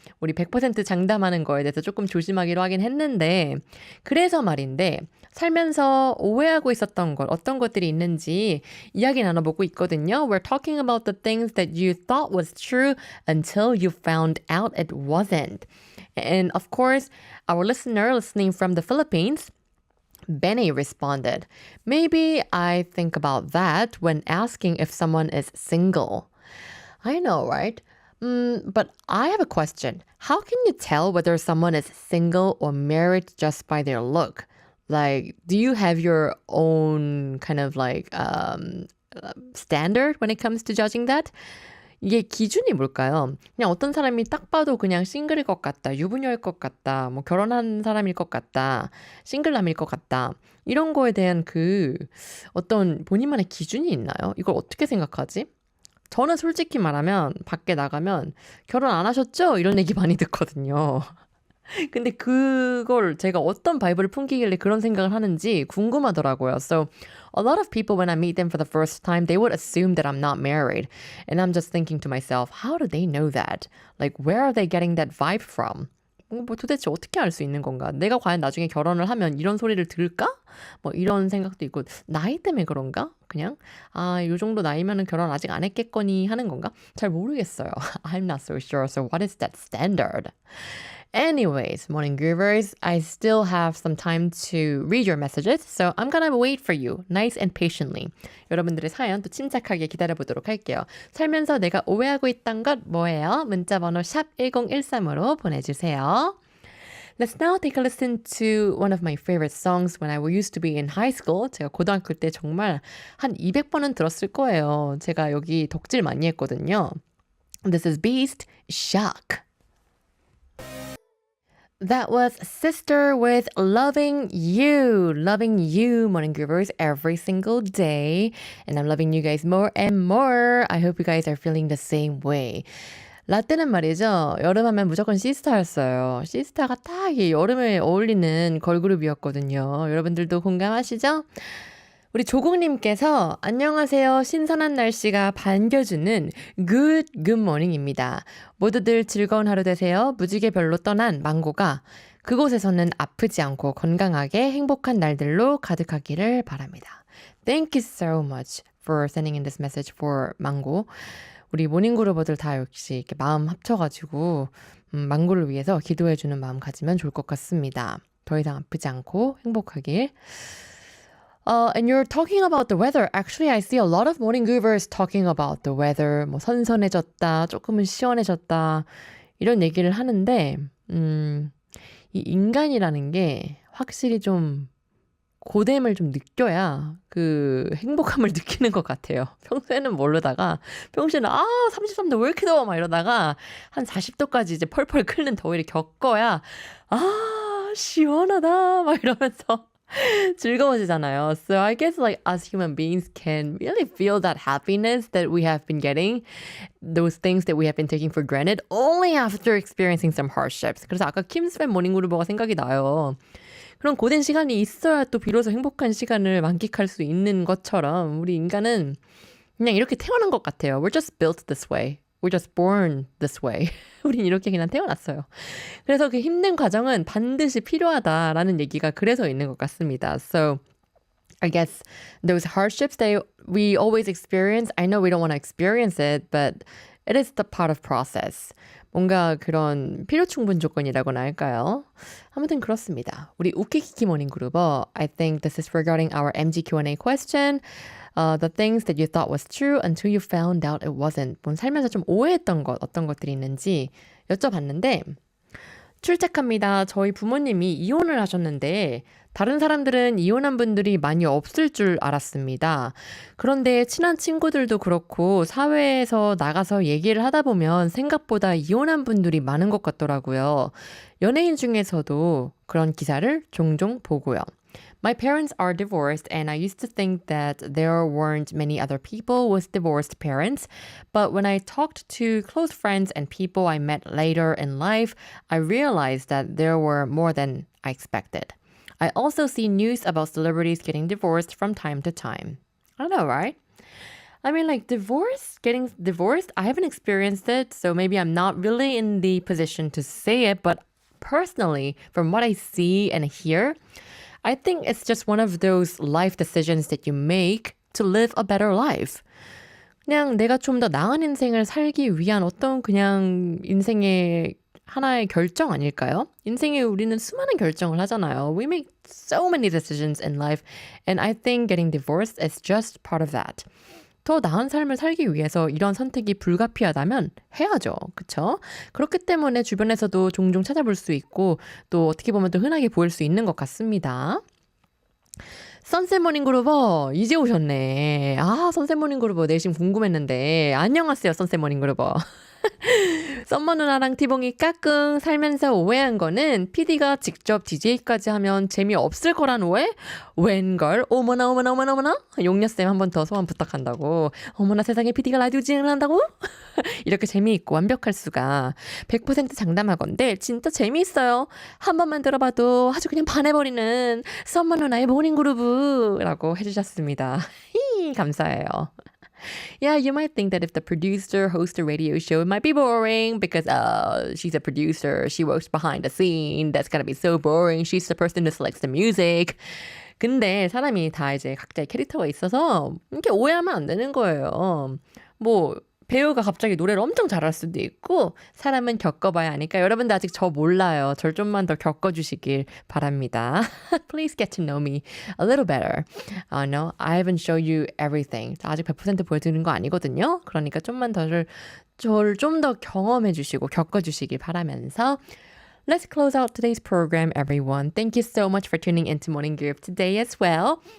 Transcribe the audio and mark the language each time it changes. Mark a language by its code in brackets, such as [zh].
[ko] 우리 100% 장담하는 거에 대해서 조금 조심하기로 하긴 했는데 그래서 말인데 살면서 오해하고 있었던 것 어떤 것들이 있는지 이야기 나눠보고 있거든요. [en] We're talking about the things that you thought was true until you found out it wasn't. And of course, our listener listening from the Philippines, Benny responded, maybe I think about that when asking if someone is single. I know, right? But I have a question. How can you tell whether someone is single or married just by their look? Like, do you have your own kind of like standard when it comes to judging that? [ko] 이게 기준이 뭘까요? 그냥 어떤 사람이 딱 봐도 그냥 싱글일 것 같다, 유부녀일 것 같다, 뭐 결혼한 사람일 것 같다, 싱글남일 것 같다. 이런 거에 대한 그 어떤 본인만의 기준이 있나요? 이걸 어떻게 생각하지? 저는 솔직히 말하면 밖에 나가면 결혼 안 하셨죠? 이런 얘기 많이 듣거든요. 근데 그걸 제가 어떤 바이브를 풍기길래 그런 생각을 하는지 궁금하더라고요. [en] So a lot of people when I meet them for the first time, they would assume that I'm not married. And I'm just thinking to myself, how do they know that? Like where are they getting that vibe from? [ko] 뭐 도대체 어떻게 알 수 있는 건가? 내가 과연 나중에 결혼을 하면 이런 소리를 들을까? 뭐 이런 생각도 있고 나이 때문에 그런가? 그냥 요 정도 나이면은 결혼 아직 안 했겠거니 하는 건가? 잘 모르겠어요. [en] I'm not so sure. So what is that standard? Anyways, morning groovers, I still have some time to read your messages, so I'm gonna wait for you, nice and patiently. [ko] 여러분들의 사연 또 침착하게 기다려보도록 할게요. 살면서 내가 오해하고 있던 것 뭐예요? 문자번호 샵 1013으로 보내주세요. [en] Let's now take a listen to one of my favorite songs when I used to be in high school. [ko] 제가 고등학교 때 정말 한 200번은 들었을 거예요. 제가 여기 덕질 많이 했거든요. [en] This is Beast, Shock. That was Sister with Loving You. Loving you, morning groovers, every single day. And I'm loving you guys more and more. I hope you guys are feeling the same way. [ko] 라떼는 말이죠. 여름하면 무조건 시스타였어요. 시스타가 딱 이 여름에 어울리는 걸그룹이었거든요. 여러분들도 공감하시죠? 우리 조국님께서 안녕하세요. 신선한 날씨가 반겨주는 [en] good morning [ko] 입니다. 모두들 즐거운 하루 되세요. 무지개 별로 떠난 망고가 그곳에서는 아프지 않고 건강하게 행복한 날들로 가득하기를 바랍니다. [en] Thank you so much for sending in this message for 망고. [ko] 우리 모닝그루버들 다 역시 이렇게 마음 합쳐가지고 망고를 위해서 기도해주는 마음 가지면 좋을 것 같습니다. 더 이상 아프지 않고 행복하길. [en] And you're talking about the weather. Actually, I see a lot of morning groovers talking about the weather. [ko] 뭐 선선해졌다, 조금은 시원해졌다 이런 얘기를 하는데 이 인간이라는 게 확실히 좀 고됨을 좀 느껴야 그 행복함을 느끼는 것 같아요. 평소에는 모르다가 평소에는 33도 왜 이렇게 더워 막 이러다가 한 40도까지 이제 펄펄 끓는 더위를 겪어야 시원하다 막 이러면서 즐거워지잖아요. [en] So I guess like us human beings can really feel that happiness that we have been getting, those things that we have been taking for granted only after experiencing some hardships. [ko] 그래서 아까 킴스팬 모닝그루버가 생각이 나요. 그런 고된 시간이 있어야 또 비로소 행복한 시간을 만끽할 수 있는 것처럼 우리 인간은 그냥 이렇게 태어난 것 같아요. [en] We're just built this way. We're just born this way. [ko] 우린 이렇게 그냥 태어났어요. 그래서 그 힘든 과정은 반드시 필요하다라는 얘기가 그래서 있는 것 같습니다. [en] So I guess those hardships that we always experience, I know we don't want to experience it, but it is the part of process. [ko] 뭔가 그런 필요 충분 조건이라고나 할까요? 아무튼 그렇습니다. 우리 우키키키 모닝그루버, [en] I think this is regarding our MG Q&A question. The things that you thought was true until you found out it wasn't. [ko] 뭐 살면서 좀 오해했던 것, 어떤 것들이 있는지 여쭤봤는데 출첵합니다. 저희 부모님이 이혼을 하셨는데 다른 사람들은 이혼한 분들이 많이 없을 줄 알았습니다. 그런데 친한 친구들도 그렇고 사회에서 나가서 얘기를 하다 보면 생각보다 이혼한 분들이 많은 것 같더라고요. 연예인 중에서도 그런 기사를 종종 보고요. [en] My parents are divorced and I used to think that there weren't many other people with divorced parents. But when I talked to close friends and people I met later in life, I realized that there were more than I expected. I also see news about celebrities getting divorced from time to time. I know, right? I mean, like getting divorced, I haven't experienced it, so maybe I'm not really in the position to say it, but personally, from what I see and hear, I think it's just one of those life decisions that you make to live a better life. [ko] 그냥 내가 좀 더 나은 인생을 살기 위한 어떤 그냥 인생의 하나의 결정 아닐까요? 인생에 우리는 수많은 결정을 하잖아요. [en] We make so many decisions in life, and I think getting divorced is just part of that. [ko] 더 나은 삶을 살기 위해서 이런 선택이 불가피하다면 해야죠. 그렇죠? 그렇기 때문에 주변에서도 종종 찾아볼 수 있고 또 어떻게 보면 또 흔하게 보일 수 있는 것 같습니다. 선셋 모닝그루버 이제 오셨네. 선셋 모닝그루버 내심 궁금했는데 안녕하세요 선셋 모닝그루버. 썸머 누나랑 티봉이 까꿍 살면서 오해한 거는 PD가 직접 DJ까지 하면 재미없을 거란 오해? 웬걸? 어머나 어머나 어머나 어머나? 용녀쌤 한 번 더 소원 부탁한다고. 어머나 세상에 PD가 라디오 진행을 한다고? 이렇게 재미있고 완벽할 수가. 100% 장담하건대 진짜 재미있어요. 한 번만 들어봐도 아주 그냥 반해버리는 썸머 누나의 모닝그루브라고 해주셨습니다. 감사해요. [en] Yeah, you might think that if the producer hosts a radio show, it might be boring because she's a producer. She works behind the scene. That's gonna be so boring. She's the person who selects the music. [ko] 근데 사람이 다 이제 각자의 캐릭터가 있어서 이렇게 오해하면 안 되는 거예요. 뭐 배우가 갑자기 노래를 엄청 잘할 수도 있고 사람은 겪어봐야 하니까 여러분들 아직 저 몰라요. 절 좀만 더 겪어주시길 바랍니다. [en] Please get to know me a little better. No, I haven't shown you everything. [ko] 아직 100% 보여드리는 거 아니거든요. 그러니까 좀만 저를 좀 더 경험해 주시고 겪어주시길 바라면서 [en] Let's close out today's program, everyone. Thank you so much for tuning into Morning Groove today as well.